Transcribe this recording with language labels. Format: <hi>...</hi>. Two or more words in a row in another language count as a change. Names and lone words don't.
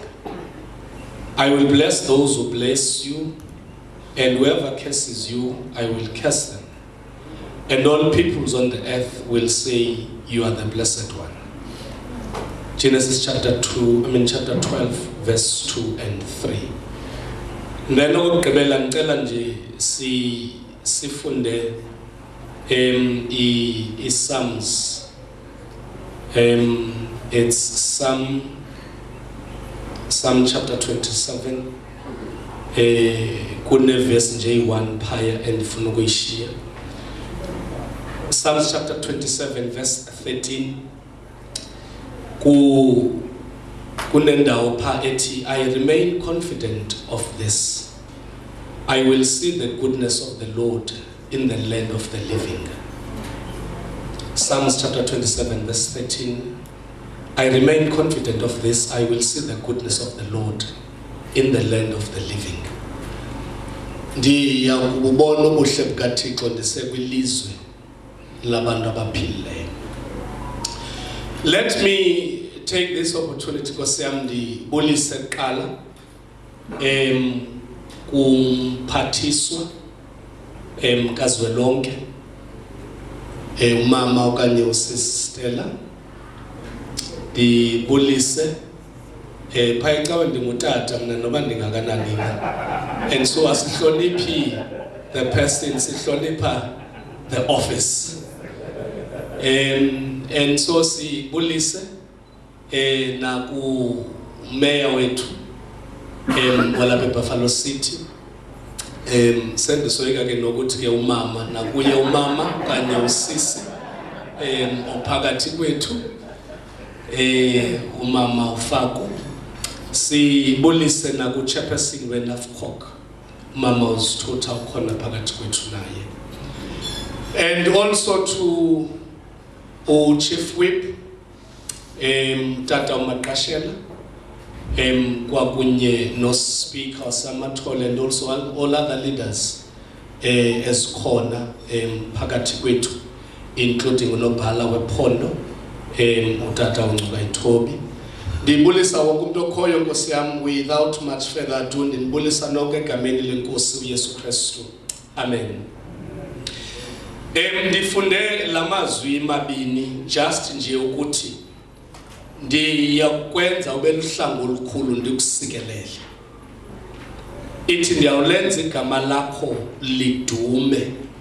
<en>I will bless those who bless you, and whoever curses you, I will curse them. And all peoples on the earth will say, you are the blessed one. Genesis chapter 12, verse 2 and 3.</en> <xh>Then okugqibela ngicela nje sifunde is Psalms.</xh> <en>It's Psalm chapter 27.</en> <xh>Kune verse J1 phaya endifuna ukuyishiya.</xh> <en>Psalms chapter 27 verse 13.</en> <xh>Kunendawo pha ethi,</xh> <en>I remain confident of this. I will see the goodness of the Lord in the land of the living. Psalms chapter 27 verse 13. I remain confident of this. I will see the goodness of the Lord in the land of the living.</en> <xh>Ndiyakubona ubuhle bukaThixo ndisekwilizwe labantu abaphilileyo.</xh> <en>Let me take this opportunity</en> <xh>Nkosi yami ndibulise kuqala kumphathiswa kazwelonke umama okanye usistela ndibulise phaya ecawe ndingutata mna noba ndingakanani</xh> <en>and so</en> <xh>asihloniphi</xh> <en>the person,</en> <xh>sihlonipha</xh> <en>the office and so</en> <xh>sibulise naku mayor wethu walapha eBuffalo City sendisoyika ke nokuthi ke umama nakuye umama kanye usisi ophakathi kwethu umama uFaku sibulise naku chairperson weNAFCOC mama uSithutha ukhona phakathi kwethu naye,</xh> <en>and also to Chief Whip Tata uMaqashela</en> <xh>kwakunye no</xh> <en>Speaker Samathole and also all other leaders</en> <xh>esikhona phakathi kwethu, including unobhala wephondo utata uNcuka Ithobi. Ndibulisa wonke umuntu okhoyo Nkosi yami,</xh> <en>without much further ado</en> <xh>ndibulisa nonke egameni leNkosi uYesu Kristu. Amen. Ndifunde lamazwi mabini just nje ukuthi ndiyakwenza ube luhlangu olukhulu ndikusikelele. Ithi ndiyawulenza igama lakho lidume.</xh>